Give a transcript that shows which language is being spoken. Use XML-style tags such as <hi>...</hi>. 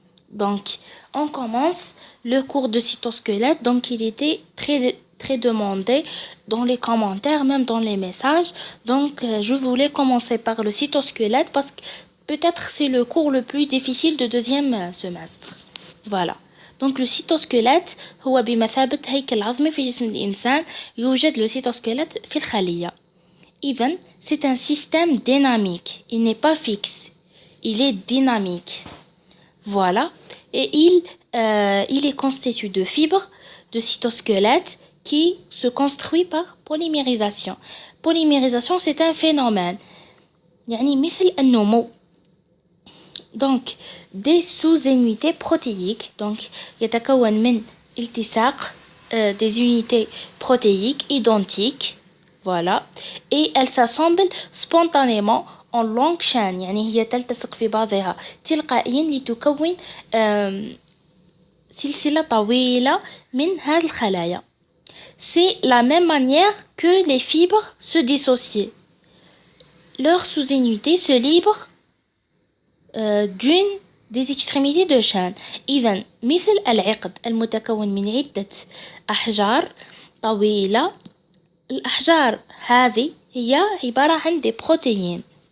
<fr>Donc, on commence le cours de cytosquelette. Donc, il était très demandé dans les commentaires, même dans les messages. Donc, je voulais commencer par le cytosquelette parce que peut-être c'est le cours le plus difficile de deuxième semestre. Voilà.</fr> <ar>Donc, le cytosquelette هو بمثابة هيكل عظمي في جسم الإنسان. يوجد le cytosquelette في الخلية.</ar> <fr>Even, c'est un système dynamique. Il n'est pas fixe. Il est dynamique. Voilà, et il est constitué de fibres de cytosquelette qui se construit par polymérisation. Polymérisation, c'est un phénomène</fr> <ar>يعني مثل النمو.</ar> <fr>Donc, des sous-unités protéiques, donc</fr> <ar>يتكون من التصاق</ar> <fr>des unités protéiques identiques, voilà, et elles s'assemblent spontanément en longue chaîne.</fr> <ar>يعني هي تلتصق في بعضها تلقائيا لتكون سلسلة طويلة من هذه الخلايا.</ar> <fr>C'est la même manière que les fibres se dissocient. Leur sous-unité se libre d'une des extrémités de chaîne.</fr> <ar>إذن مثل العقد المتكون من عدة أحجار طويلة. الأحجار هذه هي عبارة عن des protéines.</ar>